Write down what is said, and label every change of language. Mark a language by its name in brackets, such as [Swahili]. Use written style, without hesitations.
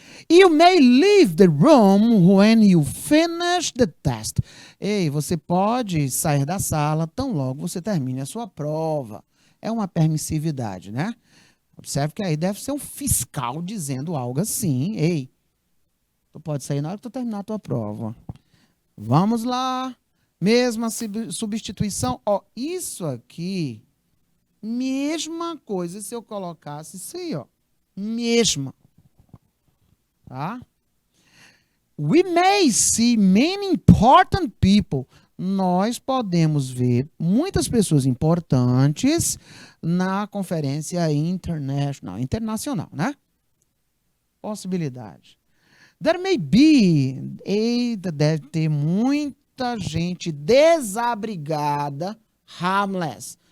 [English] You may leave the room when you finish the test. [Portuguese] Ei, você pode sair da sala tão logo você termine a sua prova. É uma permissividade, né? Observe que aí deve ser um fiscal dizendo algo assim. Ei, tu pode sair na hora que tu terminar a tua prova. Vamos lá. Mesma substituição. Ó, isso aqui, mesma coisa se eu colocasse isso aí, ó. Mesma. Tá? [English] We may see many important people. [Portuguese] Nós podemos ver muitas pessoas importantes na conferência internacional, né? Possibilidade. [English] There may be, [Portuguese] deve ter muita gente desabrigada, harmless.